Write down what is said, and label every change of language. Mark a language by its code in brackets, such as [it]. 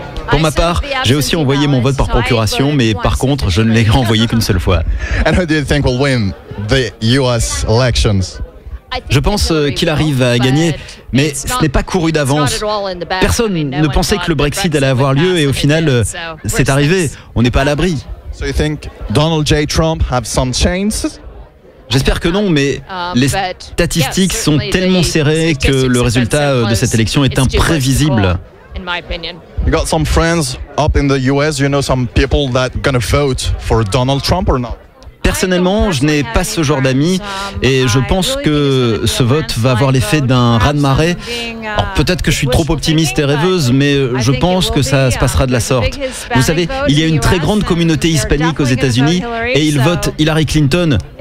[fr] Pour ma part, j'ai aussi envoyé mon vote par procuration, mais par contre, je ne l'ai envoyé qu'une seule fois. [en] And who do you think will win the US elections? [fr] Je pense qu'il arrive à gagner, mais ce n'est pas couru d'avance. Personne ne pensait que le Brexit allait avoir lieu et au final, c'est arrivé. On n'est pas à l'abri. [en] So you think Donald J. Trump have some chances? [fr] J'espère que non, mais les statistiques sont tellement serrées que le résultat de cette élection est imprévisible. [en] You got some friends up in the US, you know some people that gonna vote for Donald Trump or not? [fr] Personnellement, je n'ai pas ce genre d'amis et je pense que ce vote va avoir l'effet d'un raz-de-marée. Peut-être que je suis trop optimiste et rêveuse, mais je pense que ça se passera de la sorte. Vous savez, il y a une très grande communauté hispanique aux États-Unis et ils votent Hillary Clinton.